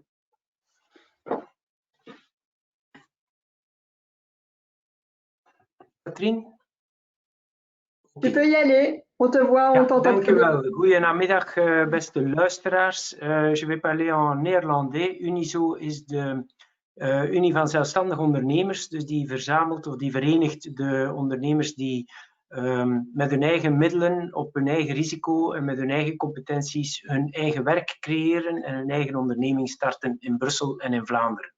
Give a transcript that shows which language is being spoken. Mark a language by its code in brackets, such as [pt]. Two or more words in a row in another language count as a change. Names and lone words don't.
[fr] Katrien? Tu peux y aller, on te voit, on t'entend. [nl] Dank u wel. Goedenamiddag, beste luisteraars. [fr] Je vais parler en néerlandais. [nl] Unizo is de Unie van Zelfstandige Ondernemers, dus die verzamelt of die verenigt de ondernemers die met hun eigen middelen, op hun eigen risico en met hun eigen competenties hun eigen werk creëren en hun eigen onderneming starten in Brussel en in Vlaanderen.